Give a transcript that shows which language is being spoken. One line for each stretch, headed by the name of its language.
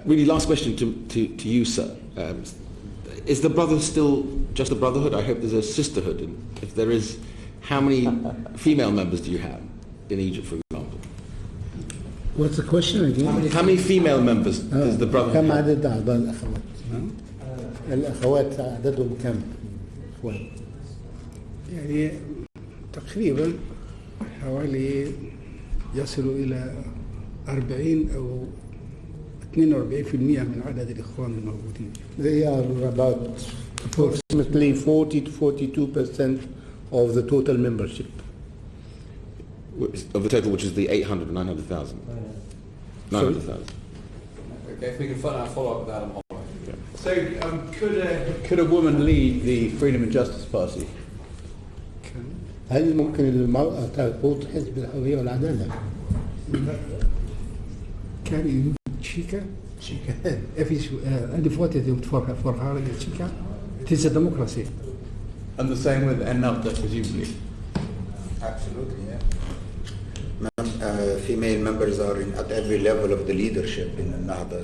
English: Really, last question to you, sir. Is the Brotherhood still just a Brotherhood? I hope there's a sisterhood. And if there is, how many female members do you have in Egypt, for example? What's the question again? How many female members does the Brotherhood
Arabic: كم
English: have?
Arabic: عدد أعضاء الأخوات؟ الأخوات عددهم كم؟ إخوان؟ يعني تقريبا حوالي يصل إلى 40 أو 42% من عدد الإخوان الموجودين.
English: They are about approximately 40 to 42% of the total membership. Of the total, which is the 800, 900,000? 900,000. Okay, if we can follow up with that on So, could a woman lead the Freedom and Justice Party?
Arabic: هل ممكن المرأة تقود حزب الحرية والعدالة؟
English: Can you Chika? If it's voted for her in Chika, it is a democracy. And the same with Ennahda, presumably. Absolutely, yeah. Female members are at every level of the leadership in Ennahda.